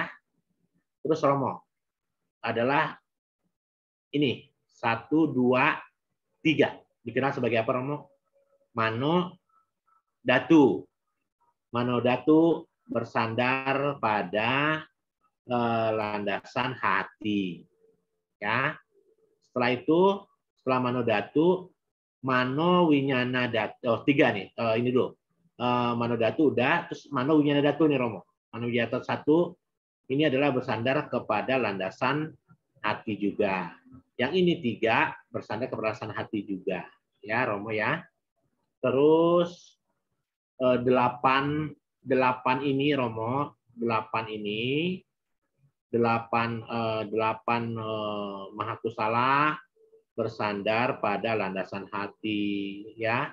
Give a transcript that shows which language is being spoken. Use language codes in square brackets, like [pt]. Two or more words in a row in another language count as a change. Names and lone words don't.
[id] Terus Romo adalah ini 1, 2, 3 dikenal sebagai apa Romo? [pi] Mano datu. Mano datu [id] bersandar pada landasan hati ya. Setelah itu, setelah [pi] mano datu, mano winyana datu. [id] 3 nih, ini dulu. [pi] Mano datu [id] udah, terus [pi] mano winyana datu [id] nih Romo. [pi] Mano winyana datu [id] 1 ini adalah bersandar kepada landasan hati juga. Yang ini 3 bersandar kepada landasan hati juga ya Romo ya. Terus 8 ini Romo, 8 ini 8 Mahakusala bersandar pada landasan hati ya.